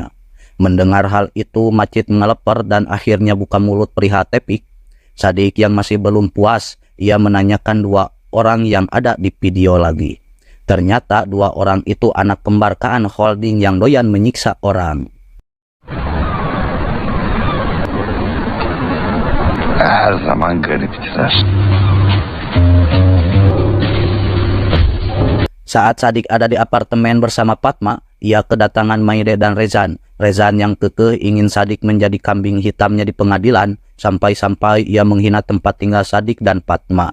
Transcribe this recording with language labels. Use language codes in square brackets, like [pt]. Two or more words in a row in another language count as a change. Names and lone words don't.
[id] Mendengar hal itu, Macit ngeleper dan akhirnya buka mulut perihal Tepik. Sadik yang masih belum puas, ia menanyakan 2 orang yang ada di video lagi. Ternyata 2 orang itu anak kembar Kaan Holding yang doyan menyiksa orang. [tr] Her zaman gariptiler. [id] Saat Sadik ada di apartemen bersama Fatma, ia kedatangan Maide dan Rezan. Rezan yang kekeh ingin Sadik menjadi kambing hitamnya di pengadilan, sampai-sampai ia menghina tempat tinggal Sadik dan Fatma.